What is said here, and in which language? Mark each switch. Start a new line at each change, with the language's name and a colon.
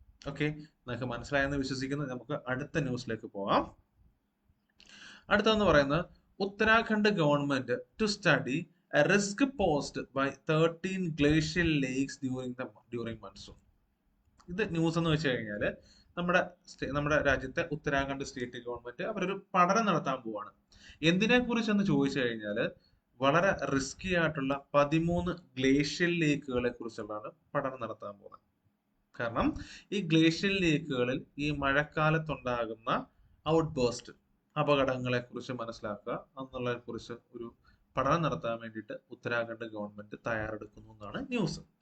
Malayalam: Okay, നിങ്ങൾക്ക് മനസ്സിലായെന്ന് വിശ്വസിക്കുന്നു. നമുക്ക് അടുത്ത ന്യൂസിലേക്ക് പോവാം. അടുത്തെന്ന് പറയുന്നത്
English: Uttarakhand government to study a risk posed by 13 glacial lakes during monsoon.
Malayalam: ഇത് ന്യൂസ് എന്ന് വെച്ച് കഴിഞ്ഞാൽ നമ്മുടെ രാജ്യത്തെ ഉത്തരാഖണ്ഡ് സ്റ്റേറ്റ് ഗവൺമെന്റ് അവരൊരു പഠനം നടത്താൻ പോവാണ്. എന്തിനെ കുറിച്ചെന്ന് ചോദിച്ചു കഴിഞ്ഞാൽ വളരെ റിസ്കി ആയിട്ടുള്ള 13 ഗ്ലേഷ്യൽ ലേക്കുകളെ കുറിച്ചുള്ളതാണ് പഠനം നടത്താൻ പോകുന്നത്. കാരണം ഈ ഗ്ലേഷ്യൽ ലേക്കുകളിൽ ഈ മഴക്കാലത്തുണ്ടാകുന്ന ഔട്ട് ബേസ്റ്റ് അപകടങ്ങളെ കുറിച്ച് മനസ്സിലാക്കുക എന്നുള്ളതിനെ കുറിച്ച് ഒരു പഠനം നടത്താൻ വേണ്ടിയിട്ട് ഉത്തരാഖണ്ഡ് ഗവൺമെന്റ് തയ്യാറെടുക്കുന്നു എന്നാണ് ന്യൂസ്.